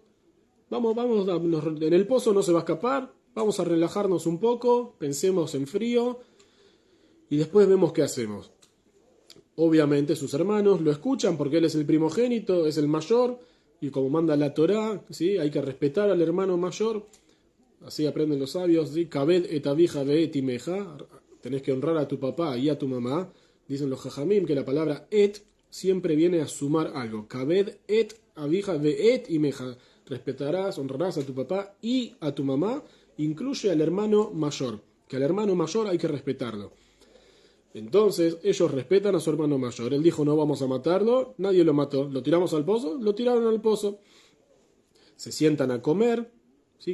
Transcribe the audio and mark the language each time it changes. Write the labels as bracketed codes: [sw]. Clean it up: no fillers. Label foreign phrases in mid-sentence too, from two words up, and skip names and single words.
[es] En el pozo no se va a escapar, vamos a relajarnos un poco, pensemos en frío y después vemos qué hacemos. Obviamente sus hermanos lo escuchan porque él es el primogénito, es el mayor, y como manda la Torá, ¿sí? Hay que respetar al hermano mayor. Así aprenden los sabios, ¿sí? [he] כבד את אביך ואת אמך, [es] tenés que honrar a tu papá y a tu mamá. Dicen los jajamim que la palabra et siempre viene a sumar algo. [he] כבד את אביך ואת אמך, [es] respetarás, honrarás a tu papá y a tu mamá, incluye al hermano mayor, que al hermano mayor hay que respetarlo. Entonces ellos respetan a su hermano mayor. Él dijo no vamos a matarlo, nadie lo mató. ¿Lo tiramos al pozo? Lo tiraron al pozo. Se sientan a comer. ¿Sí?